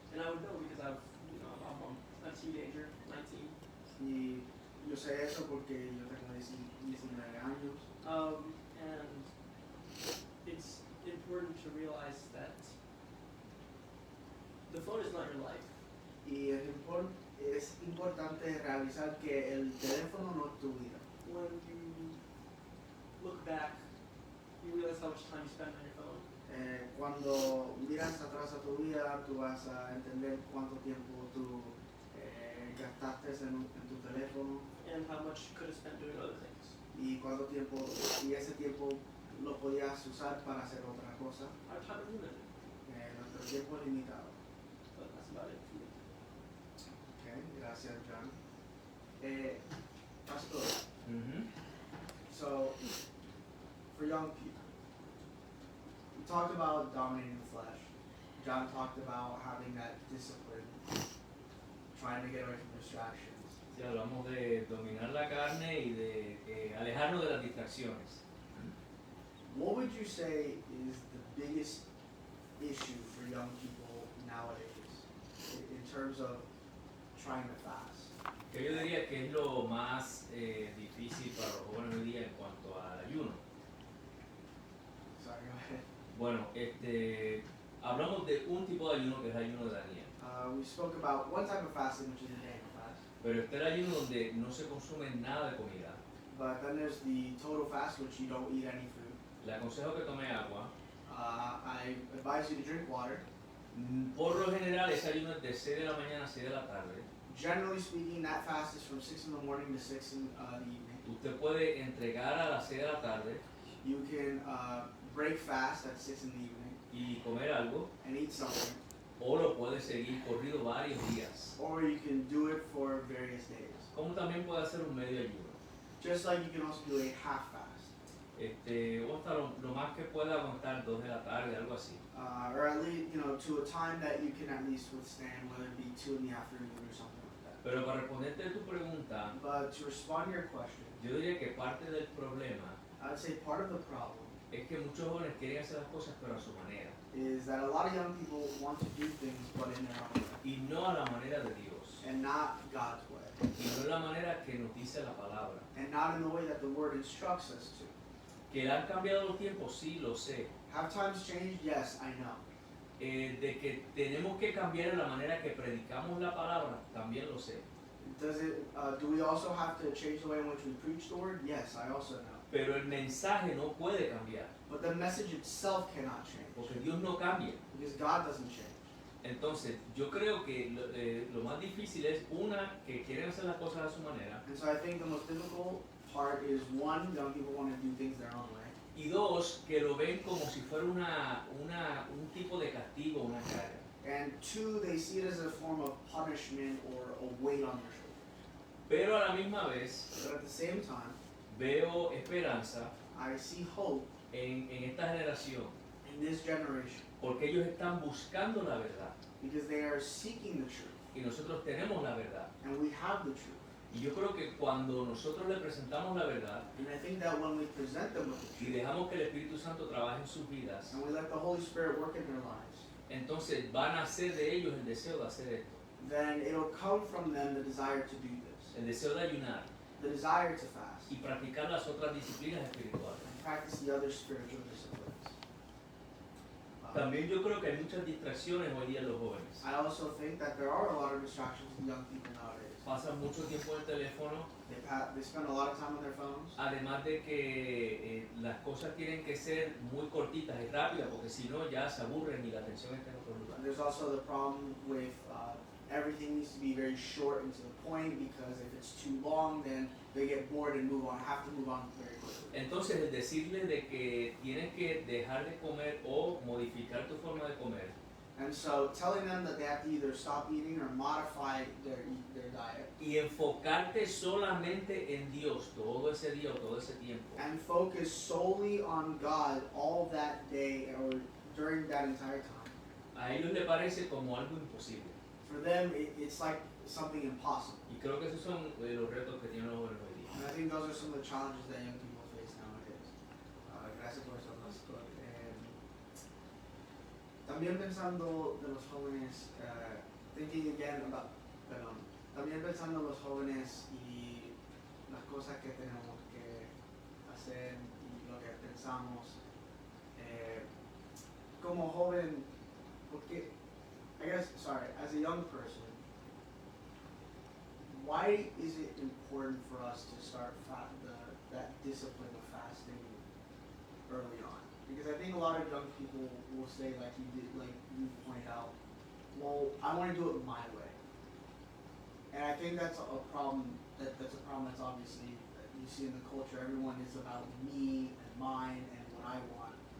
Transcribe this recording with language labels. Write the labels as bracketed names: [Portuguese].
[English] And I would know because I'm a teenager, 19. [Spanish] Y yo sé eso porque yo tengo 19 años. [English] And it's important to realize that the phone is not your life. [Spanish] Y es importante realizar que el teléfono no es tu vida. [English] When you look back, you realize how much time you spend on your phone. [Spanish] Cuando miras atrás a tu vida, tú vas a entender cuánto tiempo tú gastaste en tu teléfono. [English] And how much you could have spent doing other things. [Spanish] Y ese tiempo lo podías usar para hacer otra cosa. [English] Our time is limited, [Spanish] Nuestro tiempo es limitado. [English] but that's about it for me. [Spanish] Okay, gracias, John. [English] Pastor, so for young people, we talked about dominating the flesh. John talked about having that discipline, trying to get away from distractions. [Spanish] Sí, hablamos de dominar la carne y de alejarnos de las distracciones. [English] What would you say is the biggest issue for young people nowadays in terms of trying to fast? [Spanish] Que yo diría que es lo más difícil para los jóvenes hoy día en cuanto al ayuno. [English] Sorry, go ahead. [Spanish] Bueno, hablamos de un tipo de ayuno que es el ayuno de Daniel. [English] We spoke about one type of fasting, which is a Daniel fast. [Spanish] Pero está el ayuno donde no se consume nada de comida. [English] But then there's the total fast, which you don't eat any food. [Spanish] Le aconsejo que tome agua. [English] I advise you to drink water. [Spanish] Por lo general, ese ayuno es de 6 de la mañana a 6 de la tarde. [English] Generally speaking, that fast is from 6 in the morning to 6 in the evening. [Spanish] Usted puede entregar a las 6 de la tarde [English] You can break fast at 6 in the evening [Spanish] y comer algo, [English] and eat something, [Spanish] o lo puede seguir corrido varios días. [English] or you can do it for various days. [Spanish] Como también puede hacer un medio ayuno. [English] Just like you can also do a half fast. [Spanish] O hasta lo más que pueda aguantar 2 de la tarde, algo así. [English] Or at least, to a time that you can at least withstand, whether it be 2 in the afternoon or something like that. [Spanish] Pero para responderte a tu pregunta, [English] But to respond to your question, [Spanish] yo diría que parte del problema [English] I'd say part of the problem [Spanish] es que muchos jóvenes quieren hacer las cosas pero a su manera [English] is that a lot of young people want to do things but in their own way, [Spanish] y no a la manera de Dios [English] and not God's way, [Spanish] y no en la manera que nos dice la palabra. [English] and not in the way that the Word instructs us to. [Spanish] Que han cambiado los tiempos, sí, lo sé. [English] Have times changed? Yes, I know. [Spanish] De que tenemos que cambiar la manera que predicamos la palabra, también lo sé. [English] Do we also have to change the way in which we preach the Word? Yes, I also know. [Spanish] pero el mensaje no puede cambiar, [English] But the message itself cannot change. [Spanish] porque Dios no cambia. [English] Because God doesn't change. [Spanish] Entonces, yo creo que lo más difícil es, una, que quieren hacer las cosas a su manera, [English] And so I think the most difficult part is one, young people want to do things their own way. [Spanish] y dos, que lo ven como si fuera un tipo de castigo, una carga. [English] And two, they see it as a form of punishment or a weight on their shoulders. [Spanish] Pero a la misma vez, [English] But at the same time, [Spanish] veo esperanza [English] I see hope [Spanish] en esta generación, [English] in this generation [Spanish] porque ellos están buscando la verdad, [English] because they are seeking the truth. [Spanish] y nosotros tenemos la verdad. [English] And we have the truth. [Spanish] Y yo creo que cuando nosotros le presentamos la verdad [English] And I think that when we present them with the [Spanish] y [English] truth [Spanish] dejamos que el Espíritu Santo trabaje en sus vidas, [English] and we let the Holy Spirit work in their lives, [Spanish] entonces van a hacer de ellos el deseo de hacer esto, [English] then it'll come from them the desire to do this, [Spanish] el deseo de ayunar [English] the desire to fast, [Spanish] y practicar las otras disciplinas espirituales. [English] and practice the other spiritual disciplines. [Spanish] También yo creo que hay muchas distracciones hoy día en los jóvenes. [English] I also think that there are a lot of distractions in young people nowadays. [Spanish] Pasan mucho tiempo en el teléfono, [English] They spend a lot of time on their phones. [Spanish] además de que las cosas tienen que ser muy cortitas y rápidas, porque si no ya se aburren y la atención está en otro lugar. [English] There's also the problem with everything needs to be very short and to the point, because if it's too long, then they get bored and have to move on very quickly. [Spanish] Entonces el decirles de que tienes que dejar de comer o modificar tu forma de comer, [English] And so telling them that they have to either stop eating or modify their diet [Spanish] y enfocarte solamente en Dios todo ese día o todo ese tiempo, [English] and focus solely on God all that day or during that entire time, [Spanish] a ellos les parece como algo imposible. [English] for them it's like something impossible. [Spanish] Y creo que esos son los retos que tienen los jóvenes hoy día. [English] And I think those are some of the challenges that young people face nowadays. [Spanish] Gracias por eso, Pastor. También pensando de los jóvenes, [English] thinking again about, [Spanish] también pensando en los jóvenes y las cosas que tenemos que hacer y lo que pensamos, como joven, porque, [English] as a young person, why is it important for us to start that discipline of fasting early on? Because I think a lot of young people will say, like you pointed out, well, I want to do it my way. And I think that's a problem. That's a problem that's obviously that you see in the culture. Everyone is about me and mine and what I want.